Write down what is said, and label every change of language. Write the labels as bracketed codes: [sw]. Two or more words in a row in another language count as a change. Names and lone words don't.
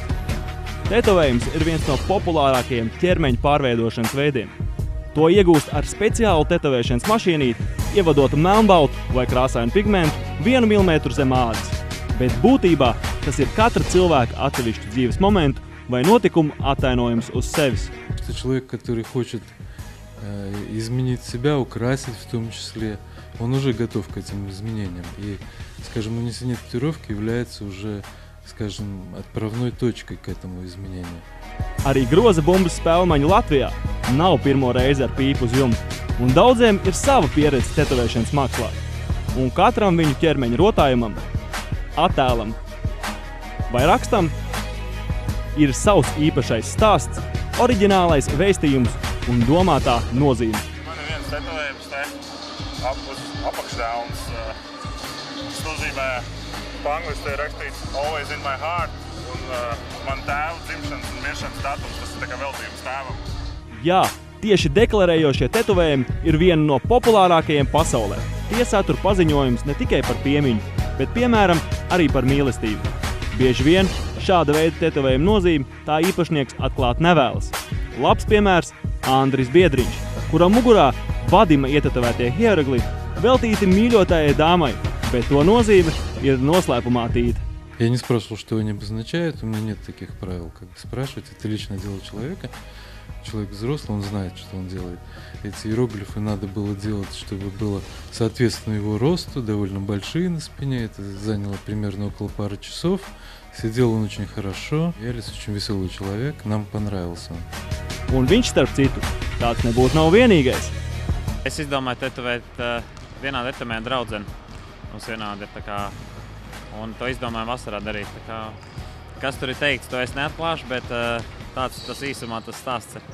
[lv] Tetovējums ir viens no populārākajiem ķermeņa pārveidošanas veidiem. To iegūst ar speciālu tetovēšanas mašīnīti, ievadot melnbaltu vai krāsainu pigmentu 1 mm zem ādas. Bet būtībā tas ir katra cilvēka atsevišķu dzīves momentu vai notikumu attainojums uz sevis. [ru] Человек, который хочет изменить себя, украсить в том числе, он уже готов к этим изменениям. И, скажем, нанесение татуировки является уже, скажем, отправной точкой к этому изменению. [lv] Arī groza bumbas spēlmaņi Latvijā nav pirmo reizi ar pīpu uz jumta, un daudziem ir sava pieredze tetovēšanas mākslā. Un katram viņu ķermeņa rotājumam, attēlam vai rakstam ir savs īpašais stāsts, oriģinālais vēstījums un domātā nozīme. Man ir viens tetovējums te uz apakšdēlns. Tas nozīmē, pa angliski ir rakstīts [en] Always in my heart, [lv] un man tēva dzimšanas un miršanas datums, tas ir tā kā veltījums tēvam. Jā, tieši deklarējošie tetovējumi ir viena no populārākajiem pasaulē. Tie satur paziņojums ne tikai par piemiņu, bet, piemēram, arī par mīlestību. Bieži vien šāda veida tetovējuma nozīme tā īpašnieks atklāt nevēlas. Labs piemērs Andris Biedriņš, kuram mugurā Vadima ietetovētie hieroglifi veltīti mīļotājai dāmai, bet to nozīme ir noslēpumā tīta. [ru] Я не спрашивал, что они обозначают, у меня нет таких правил, как спрашивать. Это личное дело человека. Человек взрослый, он знает, что он делает. Эти иероглифы надо было делать, чтобы было соответственно его росту, довольно большие на спине. Это заняло примерно около пары часов. Сидел он очень хорошо. Ялис очень веселый человек, нам понравился он. [lv] Un viņš, starp citu, tāds nebūtu nav vienīgais. Es izdomāju tetovēt vienādi etamēnu draudzeni. Mums vienādi ir tā kā, un to izdomāju vasarā darīt. Tā kā, kas tur ir teikts, to es neatklāšu, bet tāds tas īsumā tas stāsts ir.